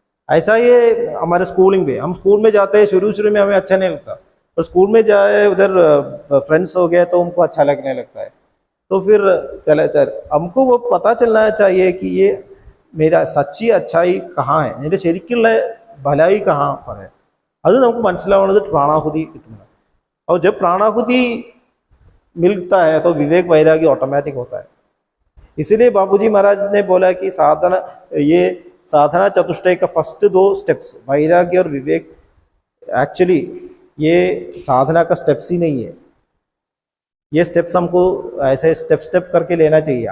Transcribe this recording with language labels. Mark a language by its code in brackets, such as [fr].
[hi] ऐसा ये हमारे स्कूलिंग में, हम स्कूल में जाते हैं, शुरू में हमें अच्छा नहीं लगता, और स्कूल में जाए उधर फ्रेंड्स हो गए तो उनको अच्छा लगने लगता है, तो फिर चले हमको वो पता चलना चाहिए कि ये मेरा सच्ची अच्छाई कहाँ है, मेरे [ml] ശരിക്കുള്ള [hi] भलाई कहाँ पर है। [ml] അത് നമുക്ക് മനസ്സിലാവുന്നത് പ്രാണാഹുതി കിട്ടുന്നത്। [hi] और जब प्राणाहुति मिलता है तो विवेक वैराग्य ऑटोमेटिक होता है। इसीलिए बाबूजी महाराज ने बोला कि साधना चतुष्टय का फर्स्ट 2 स्टेप्स वैराग्य और विवेक, एक्चुअली ये साधना का स्टेप्स ही नहीं है, ये स्टेप्स हमको ऐसे स्टेप करके लेना चाहिए।